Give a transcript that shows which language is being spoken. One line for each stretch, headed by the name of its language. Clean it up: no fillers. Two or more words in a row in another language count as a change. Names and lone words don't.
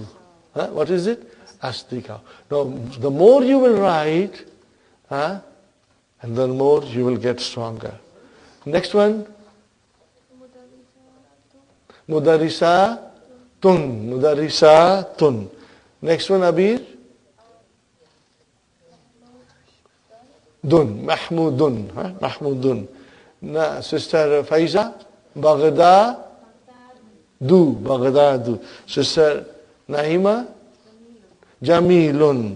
English: What is it? Asdika. Now, the more you will write, and the more you will get stronger. Next one. Mudarisatun. Next one, Abir. Mahmudun. Sister Faiza. Baghdadu. Sister Naima. Jamilun.